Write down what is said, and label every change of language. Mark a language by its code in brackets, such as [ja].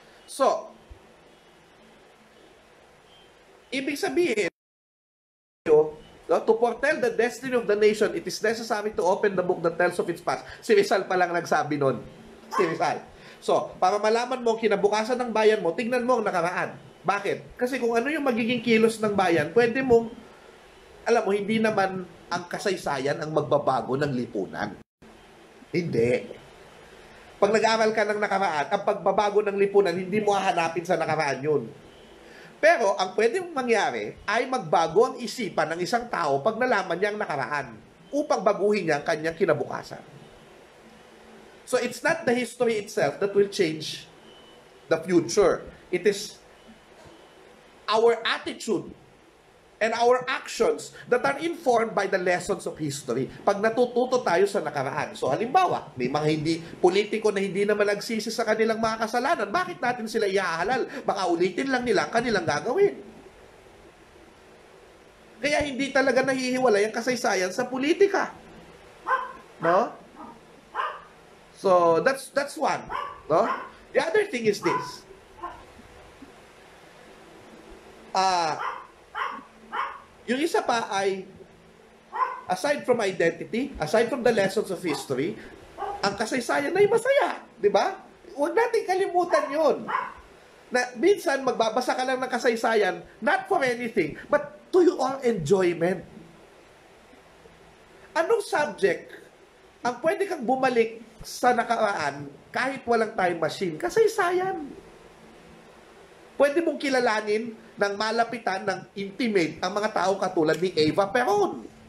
[en] So, [tl] ibig sabihin, [en] to foretell the destiny of the nation, it is necessary to open the book that tells of its past. [tl] Si Rizal pa lang nagsabi nun. Si Rizal. So, para malaman mo kinabukasan ng bayan mo, tingnan mo ang nakaraan. Bakit? Kasi kung ano yung magiging kilos ng bayan, pwede mong, alam mo, hindi naman ang kasaysayan ang magbabago ng lipunan. Hindi. Pag nag-aaral ka ng nakaraan, ang pagbabago ng lipunan, hindi mo hahanapin sa nakaraan yun. Pero, ang pwedeng mangyari ay magbago ang isipan ng isang tao pag nalaman niya ang nakaraan upang baguhin niya ang kanyang kinabukasan. [en] So, it's not the history itself that will change the future. It is our attitude and our actions that are informed by the lessons of history. [tl] Pag natututo tayo sa nakaraan. So, halimbawa, may mga politiko na hindi naman nagsisi sa kanilang mga kasalanan. Bakit natin sila iahalal? Baka ulitin lang nila ang kanilang gagawin. Kaya hindi talaga nahihiwalay ang kasaysayan sa politika. [en] No? So, that's one. No? The other thing is this. [tl] Yung isa pa ay, [en] aside from identity, aside from the lessons of history, [tl] ang kasaysayan ay masaya. Di ba? Huwag natin kalimutan yun. Na minsan, magbabasa ka lang ng kasaysayan, [en] not for anything, but to your enjoyment. [tl] Anong subject ang pwede kang bumalik sa nakaraan kahit walang time machine? Kasaysayan. Pwede mong kilalanin ng malapitan, ng intimate, ang mga tao katulad ni Eva Peron.